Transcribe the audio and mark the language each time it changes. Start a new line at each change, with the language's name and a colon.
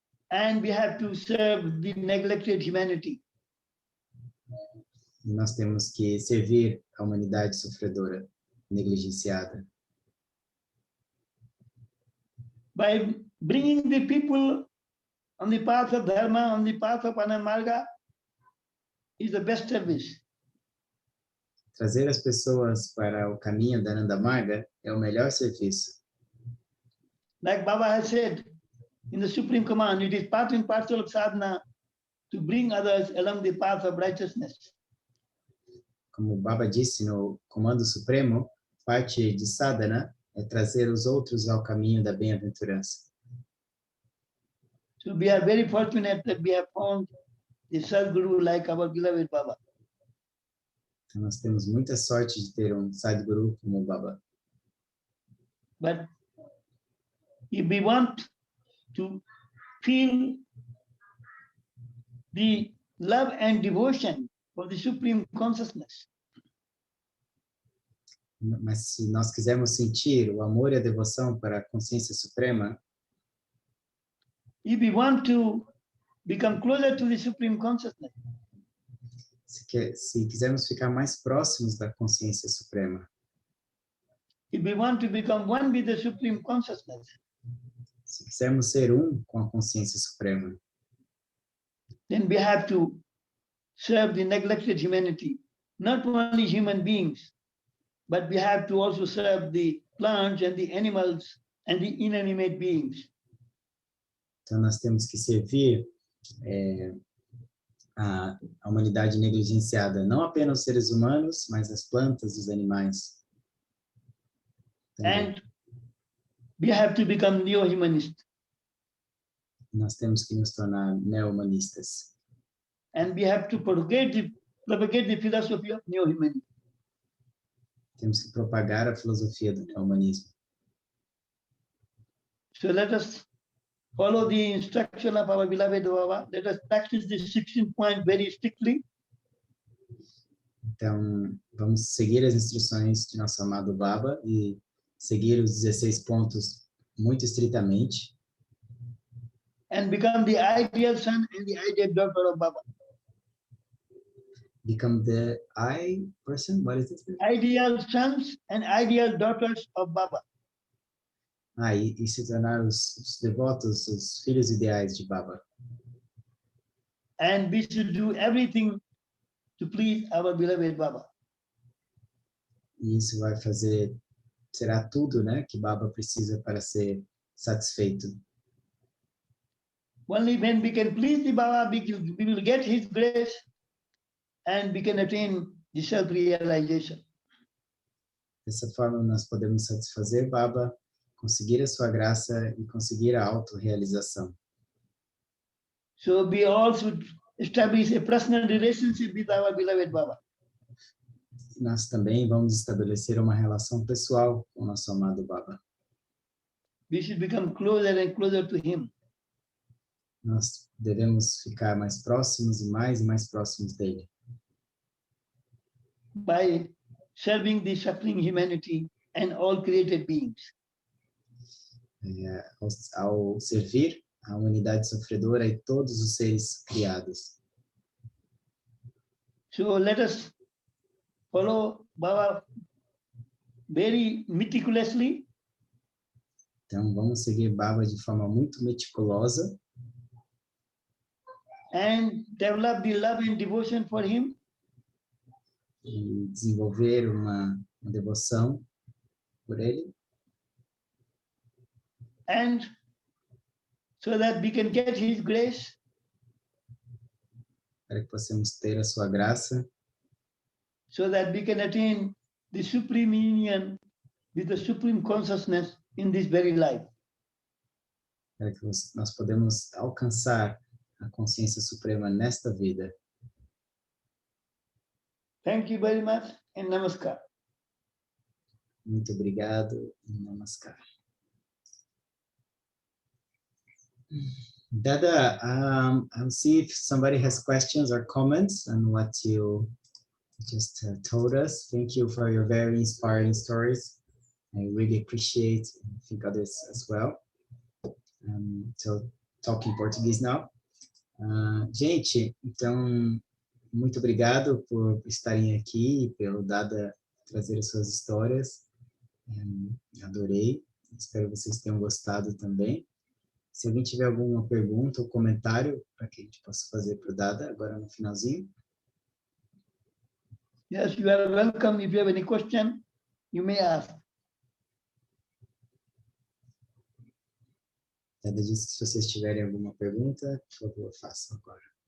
English: And we have to serve the neglected humanity.
Portuguese: E nós temos que servir a humanidade sofredora, negligenciada.
English: By bringing the people on the path of Dharma, on the path of Ananda Marga, is the best service.
Portuguese: Trazer as pessoas para o caminho da Ananda Marga é o melhor serviço.
English: Like Baba has said in the Supreme Command, it is part and parcel of sadhana to bring others along the path of righteousness.
Portuguese: Como o Baba disse no Comando Supremo, parte de sadhana é trazer os outros ao caminho da bem-aventurança.
English: So we are very fortunate that we have found the Sadguru like our beloved Baba.
Portuguese: Então, nós temos muita sorte de ter um Sadguru como o Baba.
English: But if we want to feel the love and devotion for the Supreme Consciousness,
Portuguese: Mas se nós quisermos sentir o amor e a devoção para a consciência suprema,
English: if we want to become closer to the Supreme Consciousness,
Portuguese: se quisermos ficar mais próximos da consciência suprema,
English: if we want to become one with the Supreme Consciousness,
Portuguese: se quisermos ser um com a consciência suprema,
English: then we have to serve the neglected humanity, not only human beings, but we have to also serve the plants and the animals and the inanimate beings.
Portuguese: então nós temos que servir a humanidade negligenciada, não apenas os seres humanos, mas as plantas e os animais.
English: And we have to become neo-humanist.
Portuguese: Nós temos que nos tornar neo-humanistas.
English: And we have to propagate the philosophy of neo-humanism.
Portuguese: Temos que propagar a filosofia do neo-humanismo.
English: So let us follow the instruction of our beloved Baba. Let us practice this 16 points very strictly.
Portuguese: Então, vamos seguir as instruções de nosso amado Baba e seguir os 16 pontos muito estritamente.
English: And become the ideal son and the ideal daughter of Baba. Become the I person? What is it? Ideal sons and ideal daughters of Baba.
Portuguese: E se tornar os devotos, os filhos ideais de Baba.
English: And we should do everything to please our beloved Baba.
Portuguese: E isso vai fazer, será tudo, né, que Baba precisa para ser satisfeito.
English: Only when we can please the Baba, we will get his grace and we can attain the self-realization.
Portuguese: Dessa forma, nós podemos satisfazer Baba, conseguir a sua graça e conseguir a autorrealização.
English: So we all should establish a personal relationship with our beloved Baba.
Portuguese: Nós também vamos estabelecer uma relação pessoal com o nosso amado Baba.
English: We should become closer and closer to him.
Portuguese: Nós devemos ficar mais próximos e mais próximos dele.
English: by serving the suffering humanity and all created beings.
Portuguese: Ao servir a humanidade sofredora e todos os seres criados.
English: So let us follow Baba very meticulously.
Portuguese: Então, vamos seguir Baba de forma muito meticulosa
English: and develop the love and devotion for him.
Portuguese: E desenvolver uma devoção por ele.
English: And so that we can get his grace.
Portuguese: Para que possamos ter a sua graça.
English: So that we can attain the supreme union with the supreme consciousness in this very life.
Portuguese: Para que nós podemos alcançar a consciência suprema nesta vida.
English: Thank you very much and namaskar.
Portuguese: Muito obrigado e namaskar.
English: Dada, I'll see if somebody has questions or comments on what you just told us. Thank you for your very inspiring stories. I really appreciate, I think others as well. So, talking Portuguese now.
Portuguese: Gente, então, muito obrigado por estarem aqui e pelo Dada trazer as suas histórias. Adorei. Espero que vocês tenham gostado também. Se alguém tiver alguma pergunta ou comentário para que a gente possa fazer para o Dada agora no finalzinho.
English: Yes, you are welcome. If you have any question, you may ask.
Portuguese: Dada disse que se vocês tiverem alguma pergunta, por favor, façam agora.